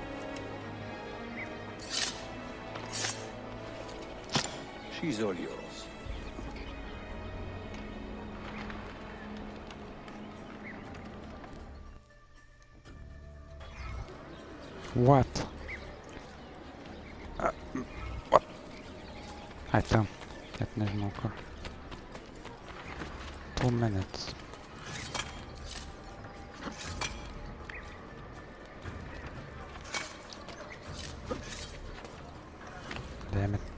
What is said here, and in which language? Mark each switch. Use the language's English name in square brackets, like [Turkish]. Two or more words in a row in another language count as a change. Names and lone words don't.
[English] She's all yours. What? What? [Lithuanian] Ai, tam. Net nežinau kur. 2 minutes. [English] Damn it.